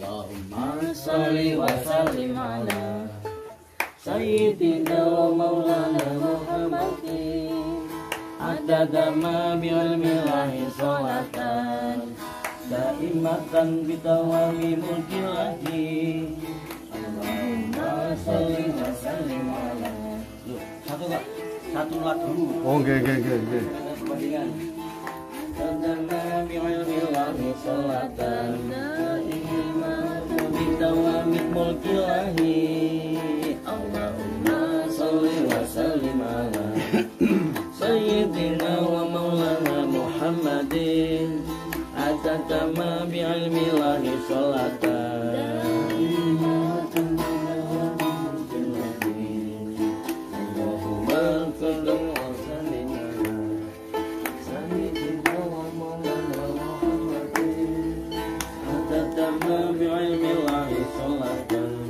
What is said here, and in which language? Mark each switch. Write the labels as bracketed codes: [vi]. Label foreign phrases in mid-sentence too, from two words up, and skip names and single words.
[ar] اللهم صل وسلم على سيدنا ومولانا محمد عدد ما بعلم الله صلاة دائمة بدوام ملك الله اللهم صل وسلم على. [id] Satu lagu. [jv] Oh, nggih. [ar] عدد بعلم الله صلاة دائمة بدوام ملك الله اللهم صل وسلم على سيدنا ومولانا محمد عدد ما بعلم الله صلاة اللهم صل وسلم على سيدنا ومولانا محمد عدد ما بعلم الله صلاة